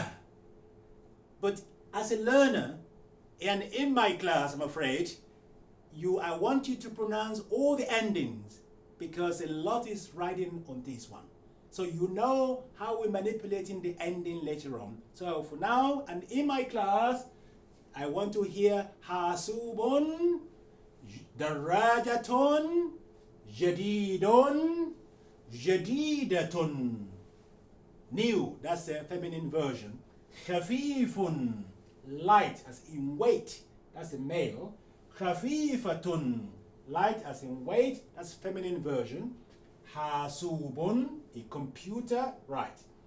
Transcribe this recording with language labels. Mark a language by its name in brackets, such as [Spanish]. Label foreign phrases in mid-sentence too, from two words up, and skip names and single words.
[English] But as a learner, and in my class, I'm afraid, I want you to pronounce all the endings, because a lot is riding on this one. So you know how we're manipulating the ending later on. So for now, and in my class, I want to hear [Arabic] حاسوبٌ، دراجةٌ، جديدٌ، جديدةٌ. [English] New, that's the feminine version. Khafifun, light as in weight, that's the male. Khafifatun, light as in weight, that's feminine version. Hasubun, a computer, right.